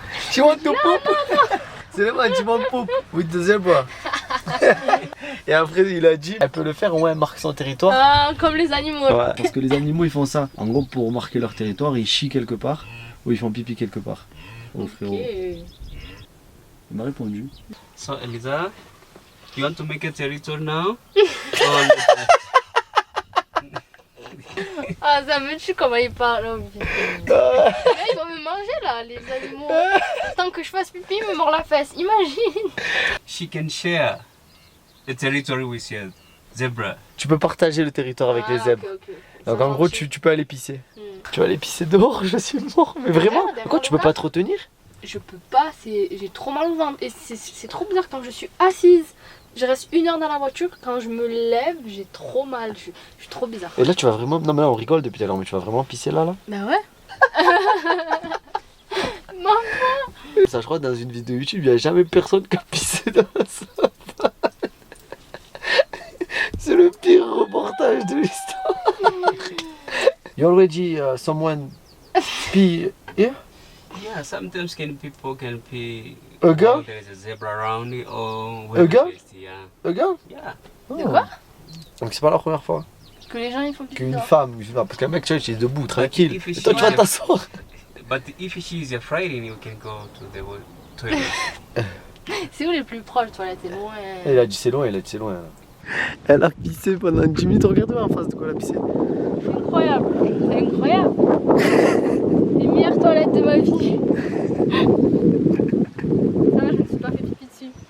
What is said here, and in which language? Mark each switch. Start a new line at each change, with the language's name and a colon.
English: Tu want to poop?
French: C'est le
English: man, tu want poop with the zebra.
French: Et après, il a dit, elle peut le faire, ouais, elle marque son territoire. Ah, comme les animaux. Ouais, parce que les animaux, ils font ça. En gros, pour marquer leur territoire, ils chient quelque part ou ils font pipi quelque part. Oh frérot. Okay. Il m'a répondu.
English: So Eliza, you want to make a territory now?
French: Ah, ça me tue comment il parle. Oh, là, ils vont me manger là, les animaux. Tant que je fasse pipi, ils me mordent la fesse. Imagine.
English: She can share the territory with your zebra.
French: Tu peux partager le territoire avec les zèbres. Donc en gros, tu peux aller pisser. Tu vas aller pisser dehors, je suis mort. Mais vraiment, pourquoi tu peux pas te retenir? Je peux pas, j'ai trop mal au ventre. Et c'est trop bizarre quand je suis assise. Je reste 1 heure dans la voiture, quand je me lève, j'ai trop mal. Je suis trop bizarre. Et là, tu vas vraiment. Non, mais là, on rigole depuis tout à l'heure, mais tu vas vraiment pisser là? Bah ouais. Maman. Ça, je crois, dans une vidéo YouTube, il n'y a jamais personne qui a pissé dans la savane. C'est le pire reportage de l'histoire.
English: You already someone pee here? Yeah, sometimes people can pee. A girl? There is a zebra around it or A girl? Yeah. A girl? Yeah.
French: De quoi? Donc c'est pas la première fois Que les gens ils font pipi qu'une dehors. femme, je sais pas, parce qu'un mec, tu vois, il est debout, tranquille.
English: if
French: Et
English: she-
French: toi, tu vas t'asseoir.
English: But if she is afraid, you can go to the toilet.
French: C'est où les plus proches, toilettes? C'est loin. Il a dit c'est loin, il a dit c'est loin. Elle a pissé pendant 10 minutes, regardez-moi en face de quoi elle a pissé. C'est incroyable. C'est incroyable. Les meilleures toilettes de ma vie. Ça va, je me suis pas fait pipi dessus.